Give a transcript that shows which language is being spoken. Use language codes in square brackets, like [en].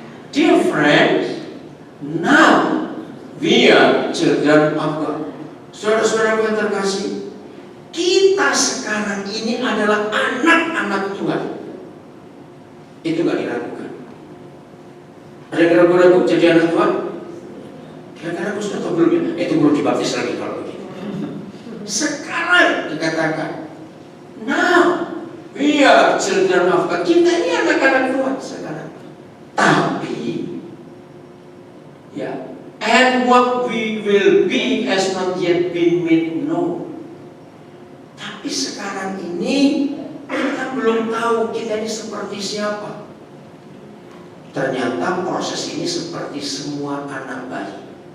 [en] Dear friends, now we are children of God. [id] Saudara-saudara yang terkasih, kita sekarang ini adalah anak-anak Tuhan. Itu gak diragukan. Ada yang ragu-ragu jadi anak Tuhan? Kira-kira aku sudah tahu belum ya? Itu belum dibaptis lagi kalau begitu. Sekarang dikatakan, [en] now we are children of God. [id] Kita ini anak-anak Tuhan sekarang. [en] Tapi, ya, and what we will be has not yet been made known. [id] Tapi sekarang ini kita belum tahu kita ini seperti siapa. Ternyata proses ini seperti semua anak bayi.